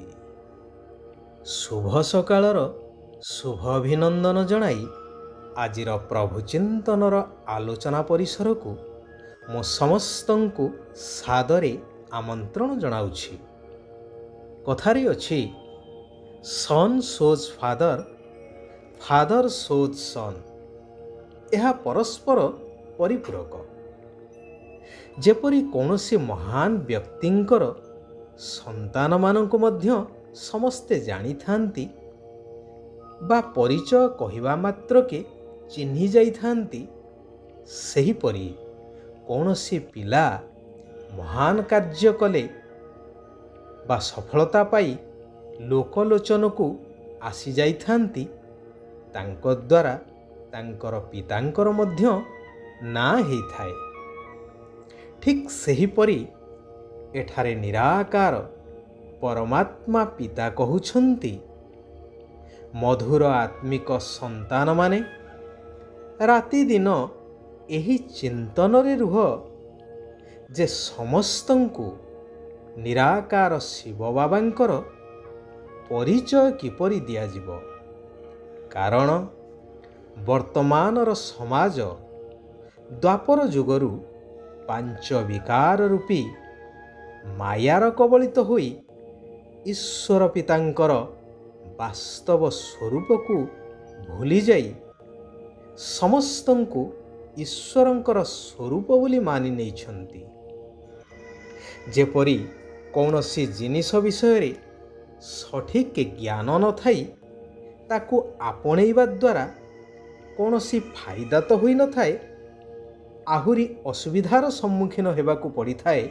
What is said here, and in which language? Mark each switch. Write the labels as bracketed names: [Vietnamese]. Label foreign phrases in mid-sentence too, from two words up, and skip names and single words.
[Odia] ଶୁଭ ସକାଳର ଶୁଭ ଅଭିନନ୍ଦନ ଜଣାଇ ଆଜିର ପ୍ରଭୁ ଚିନ୍ତନର ଆଲୋଚନା ପରିସର କୁ ମୁଁ ସମସ୍ତଙ୍କୁ ସାଦରେ ଆମନ୍ତ୍ରଣ ଜଣାଉଛି। କଥାରେ ଅଛି [English] son shows father, father shows son. [Hindi] यह परस्पर परिपूरक। [Odia] ଯେପରି କୌଣସି ମହାନ ବ୍ୟକ୍ତିଙ୍କର ସନ୍ତାନ ମାନଙ୍କୁ ମଧ୍ୟ ସମସ୍ତେ ଜାଣି ଥାନ୍ତି ବା ପରିଚୟ କହିବା ମାତ୍ର କେ ଚିହ୍ନି ଯାଇ ଥାନ୍ତି, ସେହି ପରି କୌଣସି ପିଲା ମହାନ କାର୍ଯ୍ୟ କଲେ ବା ସଫଳତା ପାଇ ଲୋକଲୋଚନ କୁ ଆସି ଯାଇ ଥାନ୍ତି, ତାଙ୍କ ଦ୍ୱାରା ତାଙ୍କର ପିତାଙ୍କର ମଧ୍ୟ ନାଁ ହୋଇ ଥାଏ। ଠିକ ସେହି ପରି ଏଠାରେ ନିରାକାର ପରମାତ୍ମା ପିତା କହୁଛନ୍ତି, ମଧୁର ଆତ୍ମିକ ସନ୍ତାନ ମାନେ ରାତି ଦିନ ଏହି ଚିନ୍ତନ ରେ ରୁହ ଯେ ସମସ୍ତଙ୍କୁ ନିରାକାର ଶିବ ବାବାଙ୍କର ପରିଚୟ କିପରି ଦିଆ ଯିବ। କାରଣ ବର୍ତ୍ତମାନର ସମାଜ ଦ୍ୱାପର ଯୁଗରୁ ପାଞ୍ଚ ବିକାର ରୂପୀ ମାୟାର କବଳିତ ହୋଇ ଈଶ୍ୱର ପିତାଙ୍କର ବାସ୍ତବ ସ୍ୱରୂପ କୁ ଭୁଲି ଯାଇ ସମସ୍ତଙ୍କୁ ଈଶ୍ୱରଙ୍କର ସ୍ୱରୂପ ବୋଲି ମାନି ନେଇଛନ୍ତି। ଯେପରି କୌଣସି ଜିନିଷ ବିଷୟ ରେ ସଠିକ ଜ୍ଞାନ ନ ଥାଇ ତାକୁ ଆପଣେଇବା ଦ୍ୱାରା କୌଣସି ଫାଇଦା ତ ହୋଇ ନ ଥାଏ, ଆହୁରି ଅସୁବିଧାର ସମ୍ମୁଖୀନ ହେବାକୁ ପଡ଼ି ଥାଏ।